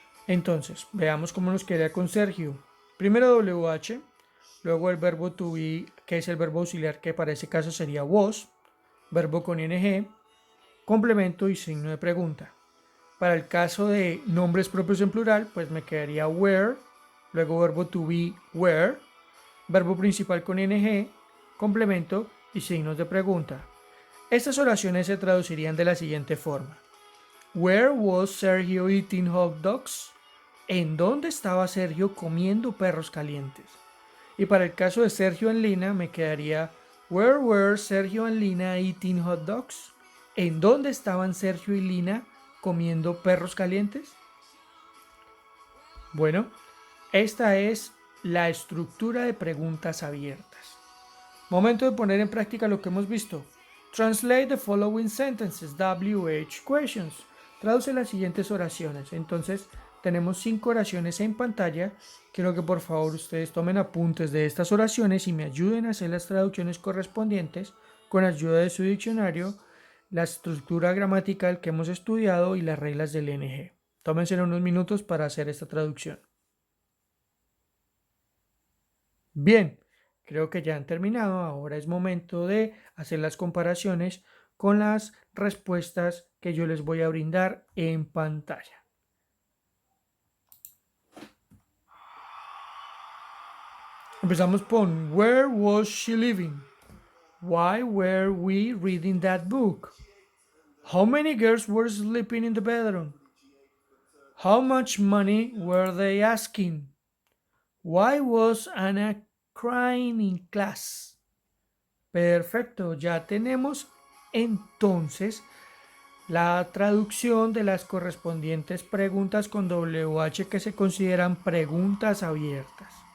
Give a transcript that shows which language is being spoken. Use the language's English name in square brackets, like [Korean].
[Spanish] Entonces, veamos cómo nos queda con Sergio. Primero WH, luego el verbo to be, que es el verbo auxiliar, que para ese caso sería was, verbo con ing, complemento y signo de pregunta. Para el caso de nombres propios en plural, pues me quedaría where, luego verbo to be where, verbo principal con ing, complemento y signos de pregunta. Estas oraciones se traducirían de la siguiente forma. [English] Where was Sergio eating hot dogs? [Spanish] ¿En dónde estaba Sergio comiendo perros calientes? Y para el caso de Sergio and Lina me quedaría [English] Where were Sergio and Lina eating hot dogs? [Spanish] ¿En dónde estaban Sergio y Lina comiendo perros calientes? Bueno, esta es la estructura de preguntas abiertas. Momento de poner en práctica lo que hemos visto. [English] Translate the following sentences, WH questions. [Spanish] Traduce las siguientes oraciones. Entonces, tenemos 5 oraciones en pantalla. Quiero que por favor ustedes tomen apuntes de estas oraciones y me ayuden a hacer las traducciones correspondientes con ayuda de su diccionario, la estructura gramatical que hemos estudiado y las reglas del ING. Tómense unos minutos para hacer esta traducción. Bien, creo que ya han terminado. Ahora es momento de hacer las comparaciones con las respuestas que yo les voy a brindar en pantalla. Empezamos con [English] Where was she living? Why were we reading that book? How many girls were sleeping in the bedroom? How much money were they asking? Why was Anna crying in class? [Spanish] Perfecto, ya tenemos entonces la traducción de las correspondientes preguntas con WH que se consideran preguntas abiertas.